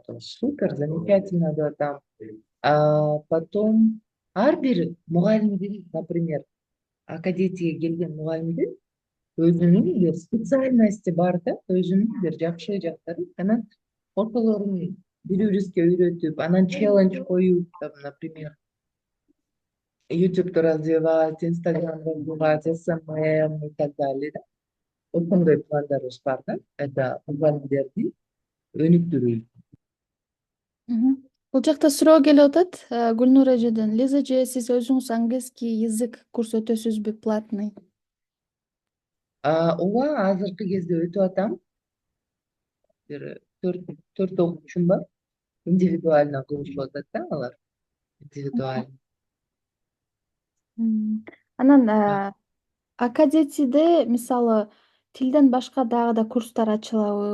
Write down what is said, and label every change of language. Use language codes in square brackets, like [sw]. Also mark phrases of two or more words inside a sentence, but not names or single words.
[ky] Супер, замечательно деп атам. Потом ар бир мугалимдин, например, акадетиге келген мугалимдин өзүнүн бир специальности бар да, өзүнүн бир жакшы жактары. Анан ошолорун бири бирибизге үйрөтүп, анан челлендж коюп, например, YouTube'да развивать, Instagram развивать, SMM [ru] и так далее. Да. [ky] Ошондой пландарыбыз бар да. Это мугалимдерди өнүктүрүү. Мгм. Бул жакта суроо келип атат Гүлнур эжеден. Лиза эже, сиз өзүңүз [ru] английский язык [ky] көрсөтөсүзбү платный? Ооба, азыркы кезде өтүп атам. Бир төрт окуучум бар. Индивидуально кылышып атат да алар. Индивидуально. Анан акадетиде мисалы тилден башка дагы да курстар ачылабы?